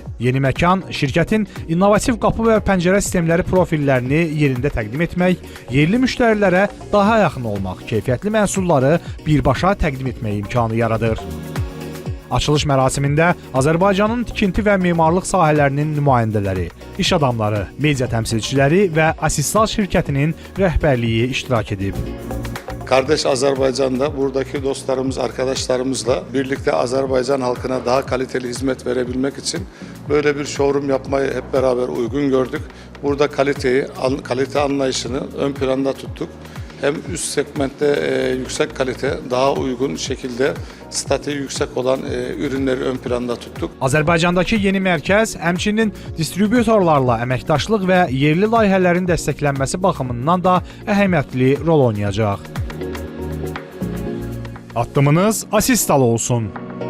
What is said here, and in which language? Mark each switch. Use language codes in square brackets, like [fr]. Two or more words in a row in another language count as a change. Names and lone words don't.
[az] Yeni məkan şirkətin innovativ qapı və pəncərə sistemləri profillərini yerində təqdim etmək, yerli müştərilərə daha yaxın olmaq, keyfiyyətli məhsulları birbaşa təqdim etmək imkanı yaradır. Açılış mərasimində Azərbaycanın tikinti və memarlıq sahələrinin nümayəndələri, iş adamları, media təmsilçiləri və Asistal şirkətinin rəhbərliyi iştirak edib. [tr] Kardeş Azerbaycan'da buradaki dostlarımız, arkadaşlarımızla birlikte Azerbaycan halkına daha kaliteli hizmet verebilmek için böyle bir showroom yapmayı hep beraber uygun gördük. Burada kalite anlayışını ön planda tuttuk. Hem üst segmentte yüksek kalite, daha uygun şekilde statü yüksek olan ürünleri ön planda tuttuk. [az] Azərbaycandakı yeni mərkəz həmçinin distributorlarla əməkdaşlıq və yerli layihələrin dəstəklənməsi baxımından da əhəmiyyətli rol oynayacaq. Addımınız Asistal olsun.